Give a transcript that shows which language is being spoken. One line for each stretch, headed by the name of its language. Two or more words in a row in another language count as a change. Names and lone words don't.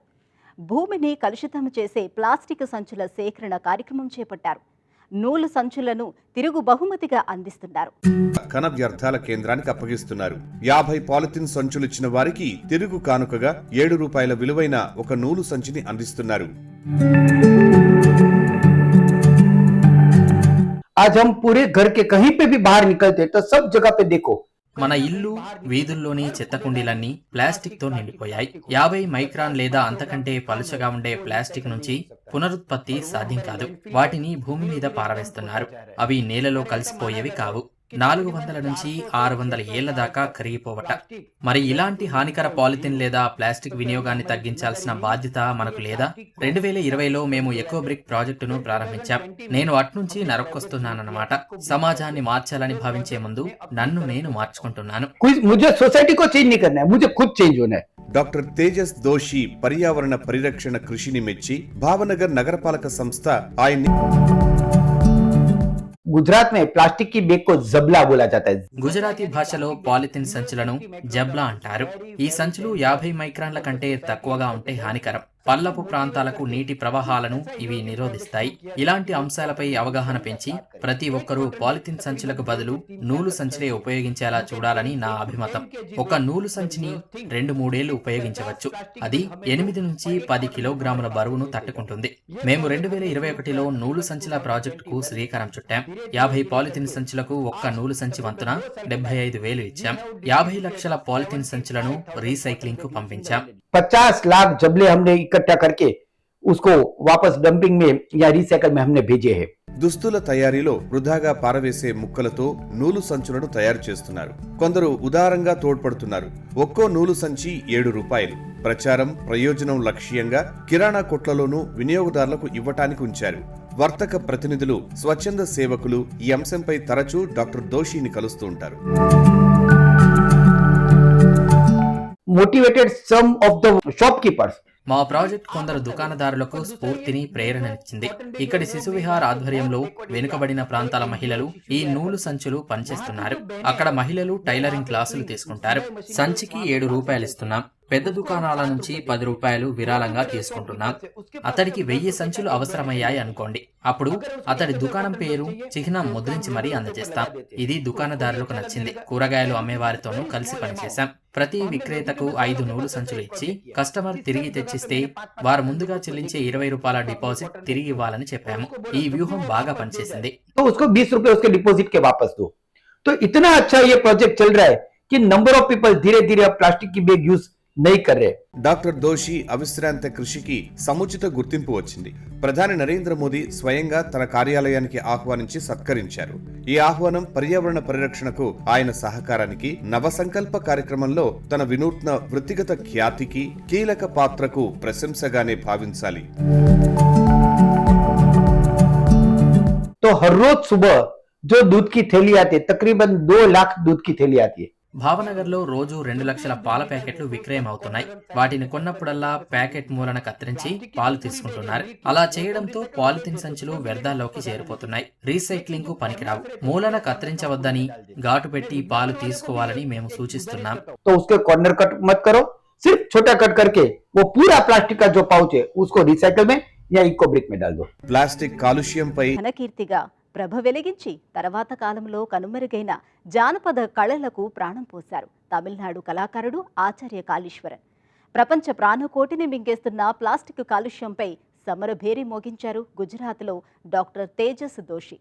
Telugu: భూమిని కలుషితం చేసే ప్లాస్టిక్ సంచుల సేకరణ కార్యక్రమం చేపట్టారు. నూలు సంచులను తిరుగు బహుమతిగా అందిస్తున్నారు. ఘన వ్యర్థాల కేంద్రానికి అప్పగిస్తున్నారు. 50 పాలిథిన్ సంచులు ఇచ్చిన వారికి తిరుగు కానుకగా ₹7 విలువైన ఒక నూలు సంచిని అందిస్తున్నారు.
Hindi: आज हम पूरे घर के कहीं पे भी बाहर निकलते तो सब जगह पे देखो
Telugu: మన ఇల్లు వీధుల్లోని చెత్త కుండీలన్నీ ప్లాస్టిక్ తో నిండిపోయాయి. 50 మైక్రాన్ లేదా అంతకంటే పలుచగా ఉండే ప్లాస్టిక్ నుంచి పునరుత్పత్తి సాధ్యం కాదు. వాటిని భూమి మీద పారవేస్తున్నారు. అవి నేలలో కలిసిపోయేవి కావు. 400 నుంచి 600 ఏళ్ల దాకా కరిగిపోవట. మరి ఇలాంటి హానికర పాలిథిన్ లేదా ప్లాస్టిక్ వినియోగాన్ని తగ్గించాల్సిన బాధ్యత మనకు లేదా? 2020లో మేము
English: eco brick
Telugu: ప్రాజెక్టును ప్రారంభించాం. నేను అట్నుంచి నరక్కొస్తున్నానన్నమాట. సమాజాన్ని మార్చాలని భావించే ముందు నన్ను నేను మార్చుకుంటున్నాను.
Hindi: मुझे सोसाइटी को चेंज नहीं करना है, मुझे खुद चेंज होना है.
Telugu: డాక్టర్ తేజస్ దోషి పర్యావరణ పరిరక్షణ కృషిని మెచ్చి భావనగర్ నగరపాలక సంస్థ ఆయన్ని
Hindi: गुजरात में प्लास्टिक की बैग को जबला बोला जाता है।
Telugu: గుజరాతీ భాషలో పాలిథిన్ సంచులను జబ్లా అంటారు. ఈ సంచులు 50 మైక్రాన్ల కంటే తక్కువగా ఉంటే హానికరం. పల్లపు ప్రాంతాలకు నీటి ప్రవాహాలను ఇవి నిరోధిస్తాయి. ఇలాంటి అంశాలపై అవగాహన పెంచి ప్రతి ఒక్కరూ పాలిథిన్ సంచులకు బదులు నూలు సంచులే ఉపయోగించేలా చూడాలని నా అభిమతం. ఒక నూలు సంచిని 2-3 ఏళ్లు ఉపయోగించవచ్చు. అది 8 నుంచి 10 కిలోగ్రాముల బరువును తట్టుకుంటుంది. మేము 2021లో నూలు సంచుల ప్రాజెక్టుకు శ్రీకారం చుట్టాం. 50 పాలిథిన్ సంచులకు ఒక్క నూలు సంచి వంతున 75,000 ఇచ్చాం. 50 లక్షల పాలిథిన్ సంచులను రీసైక్లింగ్ కు పంపించాం.
Hindi: 50 लाख जबले हमने इकट्ठा करके उसको वापस डंपिंग में या रिसाइकल में हमने भेजे हैं।
Telugu: దుస్తుల తయారీలో వృధాగా పారవేసే ముక్కలతో నూలు సంచులను తయారు చేస్తున్నారు. కొందరు ఉదారంగా తోడ్పడుతున్నారు. ఒక్కో నూలు సంచి 7 రూపాయలు. ప్రచారం, ప్రయోజనం లక్ష్యంగా కిరాణా కొట్లలోనూ వినియోగదారులకు ఇవ్వటానికి ఉంచారు. వర్తక ప్రతినిధులు, స్వచ్ఛంద సేవకులు ఈ అంశంపై తరచూ డాక్టర్ దోషిని కలుస్తూ ఉంటారు.
English: motivated some of the shopkeepers.
Telugu: మా ప్రాజెక్ట్ కొందరు దుకాణదారులకు స్ఫూర్తిని, ప్రేరణనిచ్చింది. ఇక్కడి శిశు విహార్ ఆధ్వర్యంలో వెనుకబడిన ప్రాంతాల మహిళలు ఈ నూలు సంచులు పనిచేస్తున్నారు. అక్కడ మహిళలు
English: tailoring classes
Telugu: తీసుకుంటారు. సంచికి 7 రూపాయలు ఇస్తున్నాం. పెద్ద దుకాణాల నుంచి 10 రూపాయలు విరాళంగా తీసుకుంటున్నాం. అతడికి 1000 సంచులు అవసరమయ్యాయి అనుకోండి. అప్పుడు అతడి దుకాణం పేరు, చిహ్నం ముద్రించి మరీ అందజేస్తాం. ఇది దుకాణదారులకు నచ్చింది. కూరగాయలు అమ్మేవారితోనూ కలిసి పనిచేశాం. ప్రతి విక్రేతకు 5 నూలు సంచులు ఇచ్చి కస్టమర్ తిరిగి తెచ్చిస్తే వారు ముందుగా చెల్లించే 20 రూపాయల డిపాజిట్ తిరిగి ఇవ్వాలని చెప్పాము. ఈ వ్యూహం బాగా పనిచేసింది.
Hindi: तो उसको 20 रुपए उसके डिपॉजिट के वापस दो। तो इतना अच्छा ये प्रोजेक्ट चल रहा है कि
English: number of people
Hindi: धीरे धीरे अब प्लास्टिक की बैग यूज नहीं कर रहे।
Telugu: డాక్టర్ దోషి అవిశ్రాంత కృషికి సముచిత గుర్తింపు వచ్చింది. ప్రధాని నరేంద్ర మోదీ స్వయంగా తన కార్యాలయానికి ఆహ్వానించి సత్కరించారు. ఈ ఆహ్వానం పర్యావరణ పరిరక్షణకు ఆయన సహకారానికి, నవసంకల్ప కార్యక్రమంలో తన వినూత్న వృత్తిగత ఖ్యాతికి, కీలక పాత్రకు ప్రశంసగానే భావించాలి.
Hindi: तो हर रोज सुबह जो दूध की थैली आती है, तकरीबन 2 लाख दूध की थैली आती है।
Telugu: భావనగర్లో రోజు 2 లక్షల పాల ప్యాకెట్లు విక్రయం అవుతున్నాయి. వాటిని కొన్నప్పుడల్లా ప్యాకెట్ మూలన కత్తిరించి పాలు తీసుకుంటున్నారు. అలా చేయడంతో పాలిథిన్ సంచులు వ్యర్థాల్లోకి చేరిపోతున్నాయి. రీసైక్లింగ్ కు పనికిరావు. మూలన కత్తిరించవద్దని, ఘాటు పెట్టి పాలు తీసుకోవాలని మేము సూచిస్తున్నాం.
Hindi: तो उसके
English: corner cut
Hindi: मत करो, सिर्फ छोटा कट करके वो पूरा प्लास्टिक का जो पाउच है उसको रिसाइकल में या
English: eco brick
Hindi: में डाल दो।
Telugu: ప్లాస్టిక్ కాలుష్యంపై ఘనకీర్తిగా ప్రభ వెలిగించి తర్వాత కాలంలో కనుమరుగైన జానపద కళలకు ప్రాణం పోశారు తమిళనాడు కళాకారుడు ఆచార్య కాళీశ్వరన్. ప్రపంచ ప్రాణకోటిని మింగేస్తున్న ప్లాస్టిక్ కాలుష్యంపై సమరభేరి మోగించారు గుజరాత్లో డాక్టర్ తేజస్ దోషి.